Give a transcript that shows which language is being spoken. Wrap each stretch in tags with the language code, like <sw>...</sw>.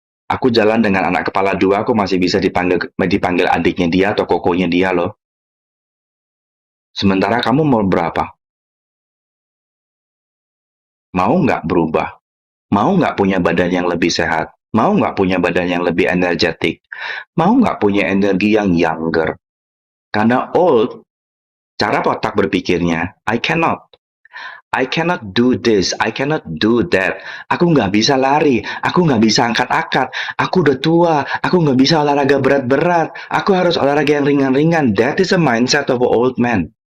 <id>Aku jalan dengan anak kepala 2, aku masih bisa dipanggil adiknya dia atau kokonya dia loh. Sementara kamu mau berapa? Mau nggak berubah? Mau nggak punya badan yang lebih sehat? Mau nggak punya badan yang lebih energetik? Mau nggak punya energi yang younger? Karena</id> <en>old,</en> <id>cara otak berpikirnya,</id> <en>I cannot do this, I cannot do that.</en> <id>Aku nggak bisa lari, aku nggak bisa angkat-angkat, aku udah tua, aku nggak bisa olahraga berat-berat, aku harus olahraga yang ringan-ringan.</id> <en>That is a mindset of an old man.</en>